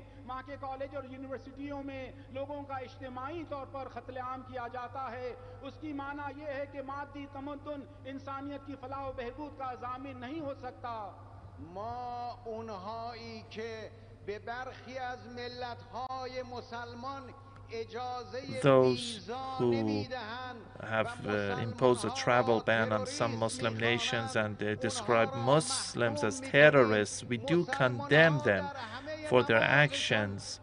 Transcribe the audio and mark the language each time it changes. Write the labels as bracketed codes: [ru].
[hi] वहाँ के कॉलेज और यूनिवर्सिटियों में लोगों का इज्तिमाई तौर पर कत्लेआम किया जाता है. उसकी माना यह है कि मादी तमद्दुन इंसानियत की फलाह व बहबूद का ज़ामिन नहीं हो सकता. [fa] ما اونهایی که به برخی از ملت‌های مسلمان [en] those who have imposed a travel ban on some Muslim nations and describe Muslims as terrorists, we do condemn them for their actions.